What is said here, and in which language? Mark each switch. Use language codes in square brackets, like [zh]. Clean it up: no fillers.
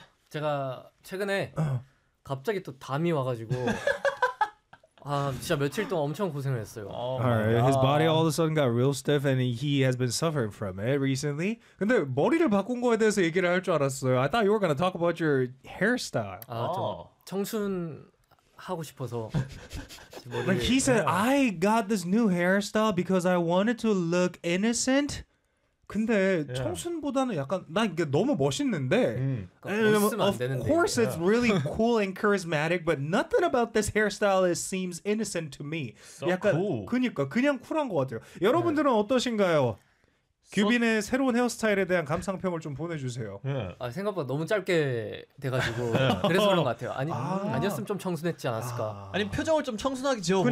[ko] 제가 최근에 갑자기 또 담이 와가지고 아, 진짜 며칠 동안 엄청 고생을 했어요. [en] Oh, right. His body all of a sudden got real stiff and he has been suffering from it recently. [ko] 근데 머리를 바꾼 거에 대해서 얘기를 할 줄 알았어요. [en] I thought you were gonna talk about your hairstyle. [ko] 아, 저 청순... 하고 싶어서 머리를... [en] Like he said, I got this new hairstyle because I wanted to look innocent. [ko] 근데 청순보다는 약간 난 이게 너무 멋있는데. 멋있으면 [en] of course, it's really cool and charismatic, but nothing about this hairstyle is seems innocent to me. So [ko] 약간 [en] cool. [ko] 그니까 그냥 쿨한 것 같아요. 여러분들은 어떠신가요? 규빈의 새로운 헤어스타일에 대한 감상평을 좀 보내주세요. 아, 생각보다 너무 짧게 돼가지고 그래서 그런 것 같아요. 아니, 아니었으면 좀 청순했지 않았을까. 아. 아니 표정을 좀 청순하게 지어보는